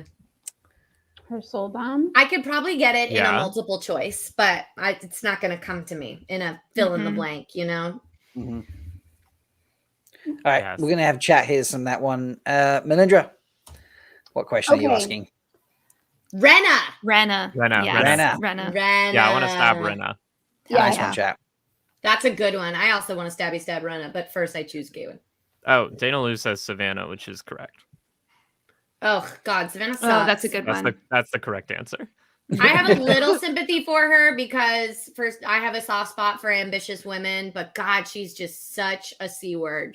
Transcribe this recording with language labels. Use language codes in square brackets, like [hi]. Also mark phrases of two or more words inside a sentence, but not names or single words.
[en] Her soul dom? I could probably get it in a Yeah. multiple choice, but it's not going to come to me in a fill in the blank, you know? Mhm. All right, Yes. we're going to have chat here on that one. Melindhra, what question are you Okay. asking? Rena. Rena. Rena, Yes, Rena. Rena. Rena. Yeah, I want to stab Rena. Nice Yeah. one, chat. That's a good one. I also want to stab Rena, but first I choose Gawain. Oh, Dana Lou says Savannah, which is correct. Oh God, Savannah sucks. Oh, that's a good one. That's the correct answer. I have a little sympathy for her because first I have a soft spot for ambitious women, but God, she's just such a C word.